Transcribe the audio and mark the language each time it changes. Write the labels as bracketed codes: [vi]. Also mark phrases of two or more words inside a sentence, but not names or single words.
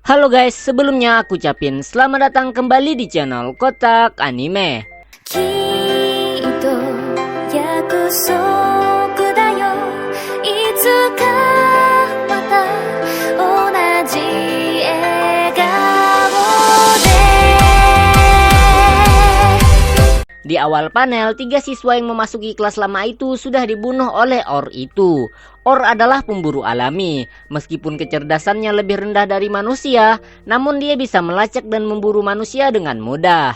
[id] Halo guys, sebelumnya aku ucapin selamat datang kembali di channel Kotak Anime. [ja] きっと約束だよいつかまた同じ笑顔で [id] Di awal panel, 3 siswa yang memasuki kelas lama itu sudah dibunuh oleh Or itu. Or adalah pemburu alami. Meskipun kecerdasannya lebih rendah dari manusia, namun dia bisa melacak dan memburu manusia dengan mudah.